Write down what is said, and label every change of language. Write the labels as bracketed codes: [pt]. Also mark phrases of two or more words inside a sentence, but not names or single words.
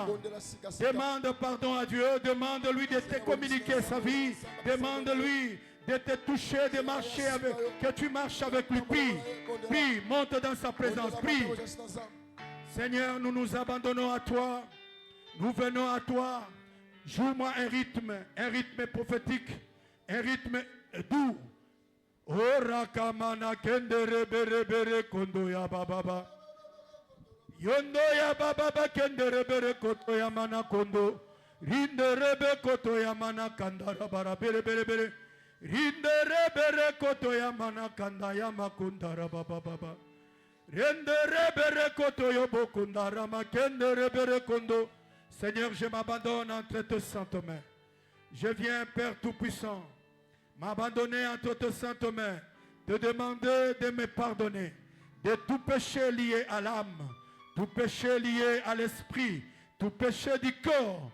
[fr] Demande pardon à Dieu, demande-lui de te communiquer sa vie, demande-lui de te toucher, de marcher avec, que tu marches avec lui. Prie, prie, monte dans sa présence, prie. Seigneur, nous nous abandonnons à toi, nous venons à toi. Joue-moi un rythme prophétique, un rythme doux. Ora kamana kendere bere bere kondo ya baba. Yondo ya baba kendere bere koto ya mana kondo. Rindere be koto ya mana kandara bara bere bere bere. Rindere bere koto ya mana kanda ya makundara baba baba. Rendere bere koto yo bokundara ma kendere bere kondo. Seigneur, je m'abandonne entre tes saintes mains. Je viens, Père Tout-Puissant, m'abandonner entre tes saintes mains, te demander de me pardonner de tout péché lié à l'âme, tout péché lié à l'esprit, tout péché du corps.